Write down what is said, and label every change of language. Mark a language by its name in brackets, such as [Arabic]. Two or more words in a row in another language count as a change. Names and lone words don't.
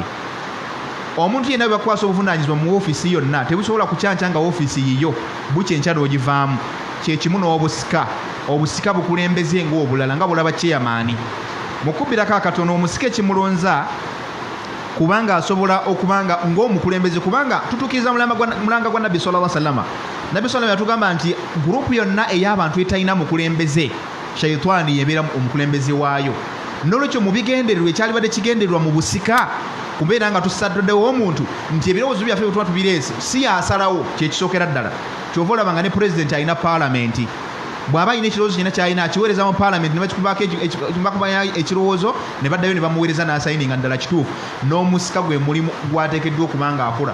[Ganda] Omuntu yenna bwe bakwasa obuvunaanyizibwa mu ofiisi yonna tebusobola kukyankyanga ofiisi yiyo bukyenkya n'ogivaamu. Kye kimu n'obusika. Obusika bukulembeze ng'obulala nga bulaba chairman. Mukubbirako akatono omusika ekimulonza kubanga asobola okubanga ng'omukulembeze, kubanga tutuukiriza mulanga gwa Nabbi [Arabic] صلى الله عليه وسلم. [Ganda] Nabbi sallallahu yatugamba nti gurupu yonna ey'abantu etalina mukulembeze shayitaani yebeera omukulembeze waayo. N'olwekyo mu bigendererwa ekyalibadde kigendererwa mu busika kubeera nga tusaddewo omuntu nti ebirowoozo byaffe bwe tuba tubireese si yasalawo kyekisookera ddala. Kyova olaba nga ne pulezidenti alina paalamenti bw'aba alina ekirowoozo kirina kyalina akiweereza mu parliament ne bakikubaako ekirowoozo ne baddayo ne bamuweereza n'asayininga ddala kituufu n'omusika gwe mulimu gwateekeddwa okuba nga akola.